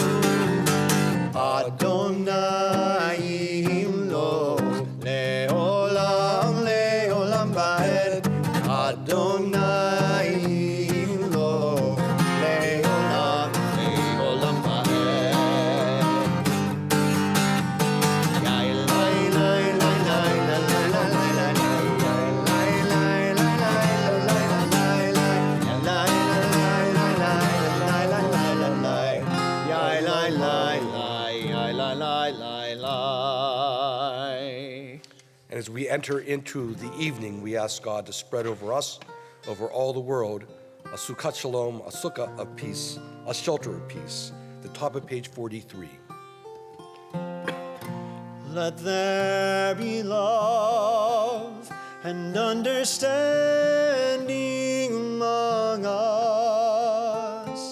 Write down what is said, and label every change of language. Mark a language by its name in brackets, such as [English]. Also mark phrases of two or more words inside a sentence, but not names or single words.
[Hebrew] אדוני ימלוך לעולם לעולם ועד. אדוני ימלוך לעולם לעולם ועד. Yai lai lai lai lai lai lai lai lai lai lai lai lai lai lai lai lai lai yai lai lai lai lai lai lai. [English] And as we enter into the evening, we ask God to spread over us, over all the world, a Shabbat Shalom, a sukkah of peace, a shelter of peace. The top of page 43. Let there be love and understanding among us.